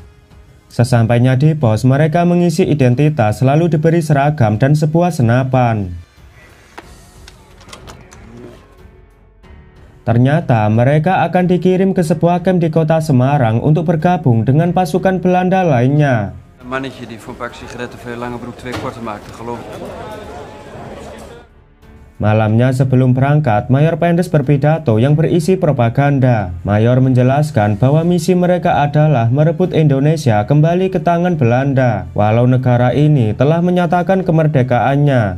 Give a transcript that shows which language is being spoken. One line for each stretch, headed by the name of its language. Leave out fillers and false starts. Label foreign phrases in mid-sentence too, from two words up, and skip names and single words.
Indonesian: Sesampainya di pos, mereka mengisi identitas, lalu diberi seragam dan sebuah senapan. Ternyata mereka akan dikirim ke sebuah camp di kota Semarang untuk bergabung dengan pasukan Belanda lainnya.
Dutch: Een mannetje die voor een pak sigaretten veel lange broek 2 korte maakte, geloof ik.
Indonesian: Malamnya sebelum berangkat, Mayor Pendes berpidato yang berisi propaganda. Mayor menjelaskan bahwa misi mereka adalah merebut Indonesia kembali ke tangan Belanda, walau negara ini telah menyatakan kemerdekaannya.